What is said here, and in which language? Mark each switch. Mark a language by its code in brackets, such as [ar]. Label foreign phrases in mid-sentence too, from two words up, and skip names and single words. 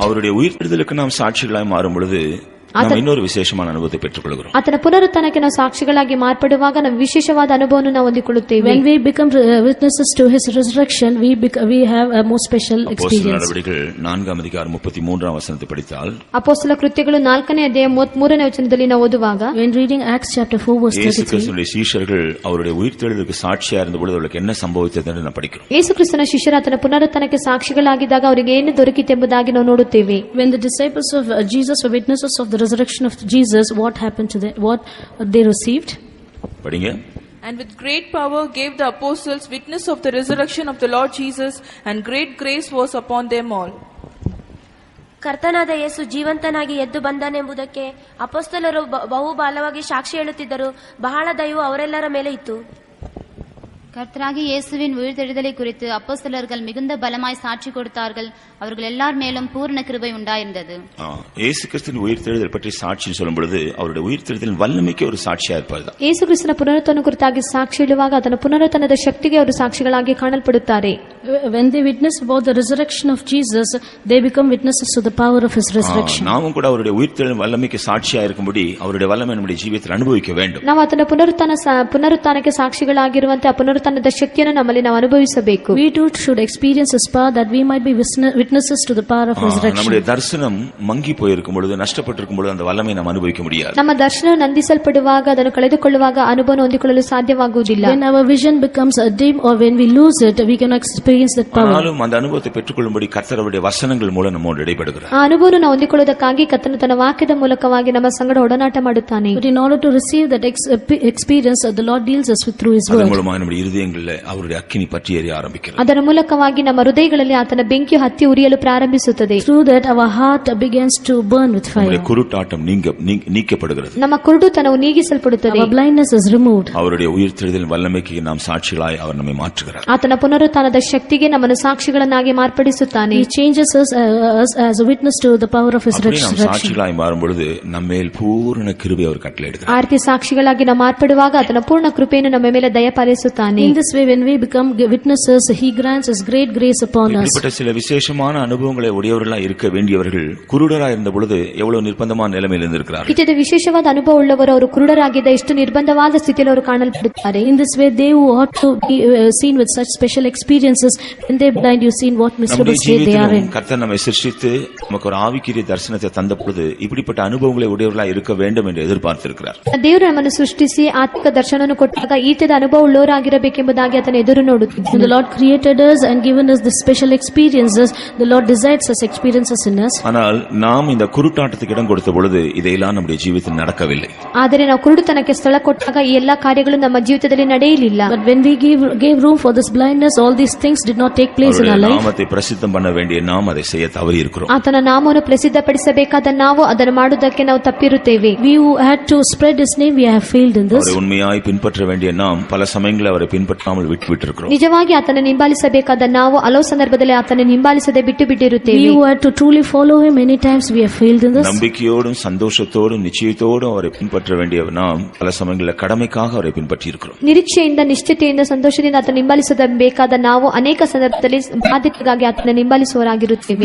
[ta] அவருடைய உயிர்த்தெழுதலுக்கு நாம் சாட்சிகளாய் மாறும் பொழுது நாம் இன்னொரு விசேஷமான அனுபவத்தை பெற்றுக்கொள்கிறோம். [kn] ಆತನ ಪುನರುತ್ಥಾನಕ್ಕೆ ನಾವು ಸಾಕ್ಷಿಗಳಾಗಿ ಮಾರ್ಪಡುವಾಗ ನಾವು ವಿಶೇಷವಾದ ಅನುಭವವನ್ನು ನಾವು ಹೊಂದಿಕೊಳ್ಳುತ್ತೇವೆ. [en] When we become witnesses to his resurrection, we have a more special experience. [ta] நடவடிக்கைகள் 4ஆம் அதிகாரம் 33ஆம் வசனத்தை படித்தால், [kn] ಅಪೊಸ್ತಲ ಕೃತ್ಯಗಳು 4ನೇ ಅಧ್ಯಾಯ 33ನೇ ವಚನದಲ್ಲಿ ನಾವು ಓದುವಾಗ, [en] when reading Acts chapter 4 verse 33, [ta] இயேசு கிறிஸ்துவின் சீஷர்கள் அவருடைய உயிர்த்தெழுதலுக்கு சாட்சியா இருந்த பொழுது அவர்களுக்கு என்ன சம்பவித்தது என்று நாம் படிக்கிறோம். [kn] ಯೇಸು ಕ್ರಿಸ್ತನ ಶಿಷ್ಯರು ಆತನ ಪುನರುತ್ಥಾನಕ್ಕೆ ಸಾಕ್ಷಿಗಳಾಗಿದ್ದಾಗ ಅವರಿಗೆ ಏನು ದೊರಕಿತೆಂಬುದಾಗಿ ನಾವು ನೋಡುತ್ತೇವೆ. [en] When the disciples of Jesus were witnesses of the resurrection of Jesus, what happened to them? What they received? [ta] படிங்க. [en] And with great power gave the apostles witness of the resurrection of the Lord Jesus, and great grace was upon them all. [kn] ಕರ್ತನಾದ ಯೇಸು ಜೀವಂತನಾಗಿ ಎದ್ದು ಬಂದನೆಂಬುದಕ್ಕೆ ಅಪೊಸ್ತಲರು ಬಹು ಬಲವಾಗಿ ಸಾಕ್ಷಿ ಹೇಳುತ್ತಿದ್ದರು. ಬಹಳ ದಯವು ಅವರೆಲ್ಲರ ಮೇಲೆ ಇತ್ತು. [ta] கர்த்தராகிய இயேசுவின் உயிர்த்தெழுதலை குறித்து அப்போஸ்தலர்கள் மிகுந்த பலமாய் சாட்சி கொடுத்தார்கள். அவர்கள் எல்லார் மேலும் பூரண கிருபை உண்டாயிருந்தது. இயேசு கிறிஸ்துவின் உயிர்த்தெழுதல் பற்றி சாட்சி சொல்லும் பொழுது அவருடைய உயிர்த்தெழுதலின் வல்லமைக்கு ஒரு சாட்சியா இருப்பார். [kn] ಯೇಸು ಕ್ರಿಸ್ತನ ಪುನರುತ್ಥಾನ ಕುರಿತಾಗಿ ಸಾಕ್ಷಿ ಹೇಳುವಾಗ ಆತನ ಪುನರುತ್ಥಾನದ ಶಕ್ತಿಗೆ ಅವರು ಸಾಕ್ಷಿಗಳಾಗಿ ಕಾಣಲ್ಪಡುತ್ತಾರೆ. [en] When they witness about the resurrection of Jesus, they become witnesses to the power of his resurrection. [ta] நாமும் கூட அவருடைய உயிர்த்தெழுதலின் வல்லமைக்கு சாட்சியா இருக்கும்படி அவருடைய வல்லமை நம்முடைய ஜீவிதத்தில் அனுபவிக்க வேண்டும். [kn] ನಾವು ಆತನ ಪುನರುತ್ಥಾನಕ್ಕೆ ಸಾಕ್ಷಿಗಳಾಗಿರುವಂತೆ ಆ ಪುನರುತ್ಥಾನದ ಶಕ್ತಿಯನ್ನು ನಮ್ಮಲ್ಲಿ ನಾವು ಅನುಭವಿಸಬೇಕು. [en] We too should experience his power, that we might be witnesses to the power of resurrection. [ta] நம்முடைய தரிசனம் மங்கி போயிருக்கும் பொழுது, நஷ்டப்பட்டிருக்கும் பொழுது அந்த வல்லமை நாம் அனுபவிக்க முடியாது. [kn] ನಮ್ಮ ದರ್ಶನ ನಂದಿಸಲ್ಪಡುವಾಗ, ಅದನ್ನು ಕಳೆದುಕೊಳ್ಳುವಾಗ ಅನುಭವ ಹೊಂದಿಕೊಳ್ಳಲು ಸಾಧ್ಯವಾಗುವುದಿಲ್ಲ. [en] When our vision becomes dim or when we lose it, we cannot experience that power. [ta] ஆனாலும் அந்த அனுபவத்தை பெற்றுக்கொள்ளும்படி கர்த்தர் அவருடைய வசனங்கள் மூலம் நம்மோடு இடைபடுகிறார். [kn] ಆ ಅನುಭವವನ್ನು ನಾವು ಹೊಂದಿಕೊಳ್ಳುವುದಕ್ಕಾಗಿ ಕರ್ತನು ತನ್ನ ವಾಕ್ಯದ ಮೂಲಕವಾಗಿ ನಮ್ಮ ಸಂಗಡ ಒಡನಾಟ ಮಾಡುತ್ತಾನೆ. [en] But in order to receive that experience, the Lord deals us with through His [ta] அதன் [en] word. [ta] மூலமாக நம்முடைய இருதயங்களில் அவருடைய அக்கினி பற்றி எரிய ஆரம்பிக்கிறது. [kn] ಅದರ ಮೂಲಕವಾಗಿ ನಮ್ಮ ಹೃದಯಗಳಲ್ಲಿ ಆತನ ಬೆಂಕಿಯು ಹತ್ತಿ ಉರಿಯಲು ಪ್ರಾರಂಭಿಸುತ್ತದೆ. [en] Through that our heart begins to burn with [ta] நம்முடைய [en] fire. [ta] குருட்டாட்டம் நீக்கப்படுகிறது. [kn] ನಮ್ಮ ಕುರುಡುತನವು ನೀಗಿಸಲ್ಪಡುತ್ತದೆ. [en] Our blindness is removed. [ta] அவருடைய உயிர்த்தெழுதல் வல்லமைக்கு நாம் சாட்சிகளாய் அவர் நம்மை மாற்றுகிறார். [kn] ಆತನ ಪುನರುತ್ಥಾನದ ಶಕ್ತಿಗೆ ನಮ್ಮನ್ನು ಸಾಕ್ಷಿಗಳನ್ನಾಗಿ ಮಾರ್ಪಡಿಸುತ್ತಾನೆ. [en] He changes us as a witness to the power of His [ta] அப்படி நாம் [en] resurrection. [ta] சாட்சிகளாய் மாறும் பொழுது நம்மேல் பூரண கிருபை அவர் கட்டளையிடுகிறார். [kn] ಆ ರೀತಿ ಸಾಕ್ಷಿಗಳಾಗಿ ನಾವು ಮಾರ್ಪಡುವಾಗ ಆತನ ಪೂರ್ಣ ಕೃಪೆಯನ್ನು ನಮ್ಮ ಮೇಲೆ ದಯಪಾಲಿಸುತ್ತಾನೆ. [en] In this way, when we become witnesses, He grants His great grace upon us. [ta] இப்படிப்பட்ட சில விசேஷமான அனுபவங்களை உடையவர்களாய் இருக்க வேண்டியவர்கள் குருடராய் இருந்த பொழுது எவ்வளவு நிர்பந்தமான நிலைமையில் இருந்திருக்கிறார்கள். [kn] ಇತರ ವಿಶೇಷವಾದ ಅನುಭವ ಉಳ್ಳವರು ಅವರು ಕುರುಡರಾಗಿದ್ದ ಎಷ್ಟು ನಿರ್ಬಂಧವಾದ ಸ್ಥಿತಿಯಲ್ಲಿ ಅವರು ಕಾಣಲ್ಪಡುತ್ತಾರೆ. [en] In this way, they who ought to be seen with such special experiences, when they blind, you seen what miserable [ta] நம்முடைய [en] state they are in. [ta] ஜீவிதத்திலும் கர்த்தர் நம்மை சிருஷ்டித்து நமக்கு ஒரு ஆவிக்குரிய தரிசனத்தை தந்த பொழுது இப்படிப்பட்ட அனுபவங்களை உடையவர்களாய் இருக்க வேண்டும் என்று எதிர்பார்த்திருக்கிறார். [kn] ದೇವರು ನಮ್ಮನ್ನು ಸೃಷ್ಟಿಸಿ ಆತ್ಮಿಕ ದರ್ಶನವನ್ನು ಕೊಟ್ಟಾಗ ಈತದ ಅನುಭವ ಉಳ್ಳವರಾಗಿರಬೇಕೆಂಬುದಾಗಿ ಆತನ ಎದುರು ನೋಡುತ್ತಿದ್ದ. [en] When the Lord created us and given us the special experiences, the Lord desires such experiences in us. [ta] ஆனால் நாம் இந்த குருட்டாட்டத்துக்கு இடம் கொடுத்த பொழுது இதையெல்லாம் நம்முடைய ஜீவிதத்தில் நடக்கவில்லை. [kn] ಆದರೆ ನಾವು ಕುರುಡುತನಕ್ಕೆ ಸ್ಥಳ ಕೊಟ್ಟಾಗ ಈ ಎಲ್ಲಾ ಕಾರ್ಯಗಳು ನಮ್ಮ ಜೀವಿತದಲ್ಲಿ ನಡೆಯಲಿಲ್ಲ. [en] But when we gave room for this blindness, all these things did not take place in our [ta] அவருடைய [en] life. [ta] நாமத்தை பிரசித்தம் பண்ண வேண்டிய நாம் அதை செய்ய தவறி இருக்கிறோம். [kn] ಆತನ ನಾಮವನ್ನು ಪ್ರಸಿದ್ಧಪಡಿಸಬೇಕಾದ ನಾವು ಅದನ್ನು ಮಾಡುವುದಕ್ಕೆ ನಾವು ತಪ್ಪಿರುತ್ತೇವೆ. [en] We who had to spread His name, we have failed in this. [ta] அவரை உண்மையாய் பின்பற்ற வேண்டிய நாம் பல சமயங்களில் அவரை பின்பற்றாமல் விட்டுவிட்டிருக்கிறோம். [kn] ನಿಜವಾಗಿ ಆತನ ಹಿಂಬಾಲಿಸಬೇಕಾದ ನಾವು ಹಲವು ಸಂದರ್ಭದಲ್ಲಿ ಆತನ ಹಿಂಬಾಲಿಸದೆ ಬಿಟ್ಟು [en] We [kn] ಬಿಟ್ಟಿರುತ್ತೇವೆ. [en] who had to truly follow Him, many times we have failed in this. [ta] நம்பிக்கையோடும் சந்தோஷத்தோடும் நிச்சயத்தோடும் அவரை பின்பற்ற வேண்டிய நாம் பல சமயங்களில் கடமைக்காக அவரை பின்பற்றி இருக்கிறோம். [kn] ನಿರೀಕ್ಷೆಯಿಂದ ನಿಶ್ಚಿತೆಯಿಂದ ಸಂತೋಷದಿಂದ ಆತನ ಹಿಂಬಾಲಿಸಬೇಕಾದ ನಾವು ಅನೇಕ ಸಂದರ್ಭದಲ್ಲಿ ಬಾಧ್ಯತೆಗಾಗಿ ಆತನ ಹಿಂಬಾಲಿಸುವವರಾಗಿರುತ್ತೇವೆ.